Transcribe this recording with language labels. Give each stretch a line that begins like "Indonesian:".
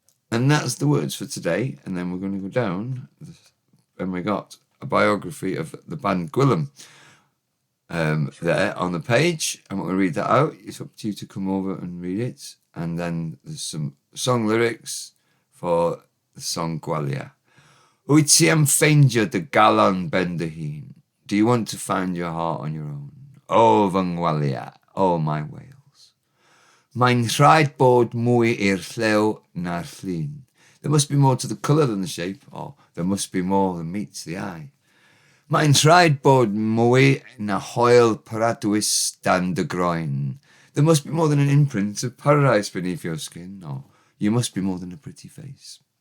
English: And that's the words for today. And then we're going to go down, and we got a biography of the band Gwilym there on the page. I'm not going to read that out. It's up to you to come over and read it. And then there's some song lyrics for the song Gwalia.
Welsh: Wyt ti am ffeindio dy galon ben dy hun?
English: Do you want to find your heart on your own?
Welsh: Oh, fy ngwalia,
English: oh my Wales.
Welsh: Mae'n rhaid bod mwy i'r llew na'r llun.
English: There must be more to the colour than the shape, or there must be more than meets the eye.
Welsh: Mae'n rhaid bod mwy na hoel paradwys dan dy groen.
English: There must be more than an imprint of paradise beneath your skin, or you must be more than a pretty face.